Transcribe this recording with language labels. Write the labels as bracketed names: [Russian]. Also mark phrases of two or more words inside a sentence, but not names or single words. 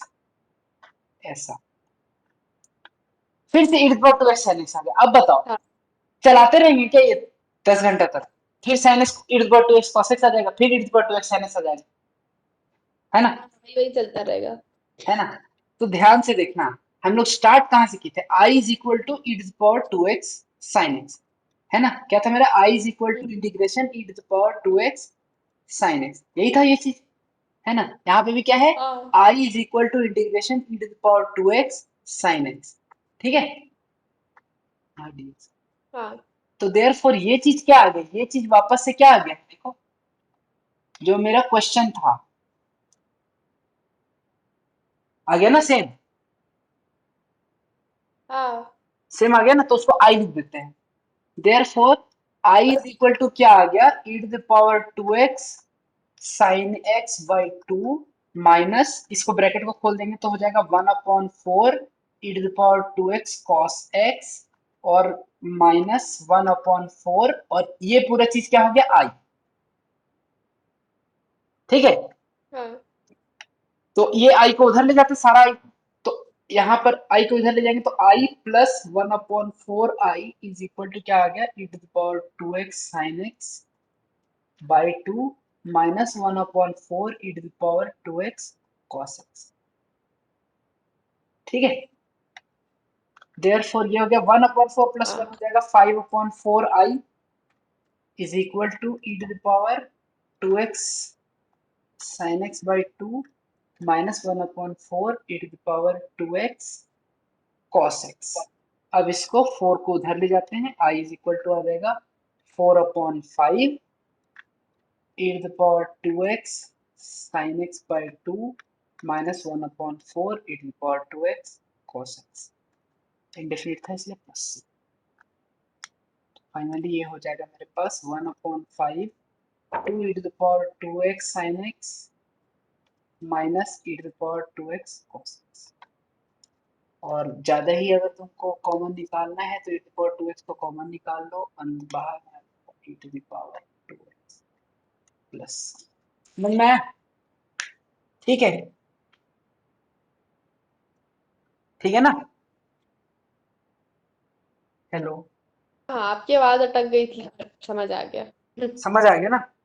[Hindi] ऐसा फिर से [English] e to the power 2x sin x [Hindi] आ गया। अब बताओ हाँ चलाते रहेंगे क्या ये 10 घंटा तक, फिर [English] sin x e to the power 2x cos x [Hindi] आ जाएगा, फिर [English] e to the power 2x sin x [Hindi] आ जाएगा, है ना, हाँ, वही वही चलता रहेगा। है ना। तो ध्यान से देखना, हम लोग स्टार्ट कहाँ से किए थे, [English] i is equal to e to the power 2x sin x, [Hindi] है ना, क्या था मेरा, [English] i is equal to integration e to the power 2x sin x, [Hindi] यही था ये चीज, है ना। यहाँ पे भी क्या है, हाँ [English] i is equal to integration e to the power 2x sin x. [Hindi] ठीक है, हाँ dx। हाँ तो देयरफॉर ये चीज क्या आ गई, ये चीज वापस से क्या आ गया देखो, जो मेरा क्वेश्चन था आ गया ना, सेम हाँ सेम आ गया ना, तो उसको i लिख देते हैं। [English] therefore i is equal to [Hindi] क्या आ गया, [English] e to the power 2x sin x by two minus, [Hindi] इसको ब्रैकेट को खोल देंगे तो हो जाएगा [English] 1/4 e to the power 2x cos x [Hindi] और माइनस 1/4, और ये पूरा चीज क्या हो गया i। ठीक है, हाँ तो ये i को उधर ले जाते सारा i, तो यहाँ पर i को इधर ले जाएंगे तो [English] i plus 1/4 i is equal to [Hindi] क्या आ गया, [English] e to the power 2x sin x by two minus 1/4 e to the power 2x cos x. [Hindi] ठीक है, देयरफॉर ये हो गया 1/4 प्लस 1 हो हाँ जाएगा [English] 5/4 i is equal to e to the power 2x sin x by two minus 1/4 e to the power 2x cos x. [Hindi] अब इसको 4 को उधर ले जाते हैं, [English] i is equal to [Hindi] आ जाएगा [English] 4/5 e to the power 2x sin x by 2 minus 1/4 e to the power 2x cos [Hindi] x। इंडेफिनिट था इसलिए प्लस, फाइनली ये हो जाएगा मेरे पास 1/5 2 [English] e to the power 2x sin x minus e to the power 2x cos x. [Hindi] और ज्यादा ही अगर तुमको कॉमन निकालना है तो [English] e to the power 2x [Hindi] को कॉमन निकाल लो, बाहर में [English] e to the power 2x [Hindi] प्लस, समझ में आया, ठीक है, ठीक है ना, हेलो, हाँ आपकी आवाज अटक गई थी, समझ आ गया। समझ आ गया ना।